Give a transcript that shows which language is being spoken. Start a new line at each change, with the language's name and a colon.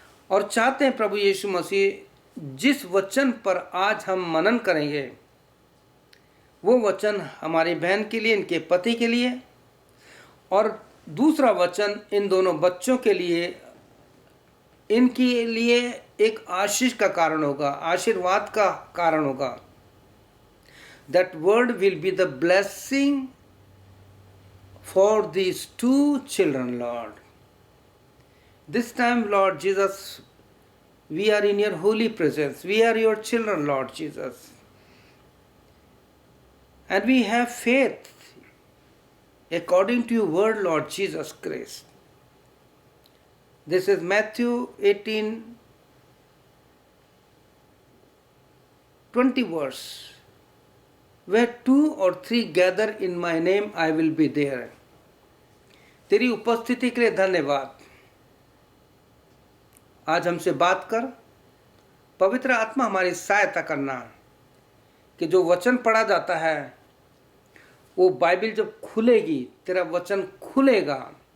Hindi: और चाहते हैं प्रभु यीशु मसीह, जिस वचन पर आज हम मनन करेंगे वो वचन हमारी बहन के लिए, इनके पति के लिए, और दूसरा वचन इन दोनों बच्चों के लिए, इनके लिए एक आशीष का कारण होगा, आशीर्वाद का कारण होगा।
English: That word will be the blessing for these two children, Lord. This time, Lord Jesus, we are in your holy presence. We are your children, Lord Jesus. And we have faith according to your word, Lord Jesus Christ. This is Matthew 18:20 verse. Where 2 or 3 gather in my name, I will be there.
Hindi: तेरी उपस्थिति के लिए धन्यवाद। आज हमसे बात कर, पवित्र आत्मा हमारी सहायता करना कि जो वचन पढ़ा जाता है वो बाइबल जब खुलेगी, तेरा वचन खुलेगा।